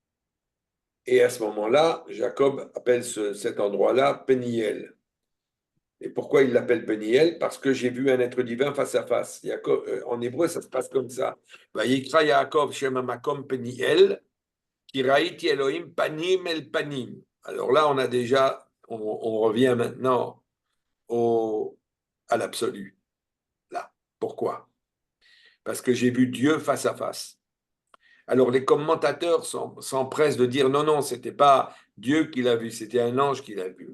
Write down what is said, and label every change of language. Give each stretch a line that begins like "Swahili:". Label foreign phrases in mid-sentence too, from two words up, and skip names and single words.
French: Et à ce moment-là, Jacob appelle cet endroit-là Peniel. Et pourquoi il l'appelle Peniel? Parce que j'ai vu un être divin face à face. En hébreu, ça se passe comme ça.
Hebrew: ויקרא יעקב שם המקום פניאל כי ראיתי אלהים פנים אל פנים.
French: Alors là, on revient maintenant à l'absolu. Là. Pourquoi? Parce que j'ai vu Dieu face à face. Alors les commentateurs s'empressent de dire non, non, c'était pas Dieu qui l'a vu, c'était un ange qui l'a vu.